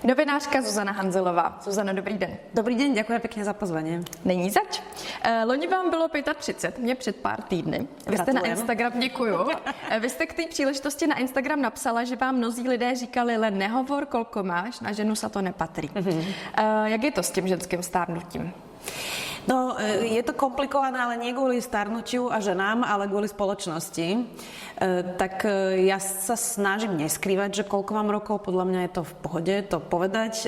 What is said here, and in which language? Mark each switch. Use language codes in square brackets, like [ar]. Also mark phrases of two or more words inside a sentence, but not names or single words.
[cs] Novinářka Zuzana Hanzelová. Zuzana, dobrý den. Dobrý den, děkuji pěkně za pozvání. Není zač. Loni vám bylo 35, mě před pár týdny. Vy jste na Instagram, děkuju. Vy jste k té příležitosti na Instagram napsala, že vám mnozí lidé říkali, [sk] len nehovor, kolko máš, na ženu sa to nepatrí. [cs] Jak je to s tím ženským stárnutím? [sk] No, je to komplikované, ale nie kvôli starnutiu a ženám, ale kvôli spoločnosti. Tak ja sa snažím neskrývať, že koľko mám rokov, podľa mňa je to v pohode to povedať.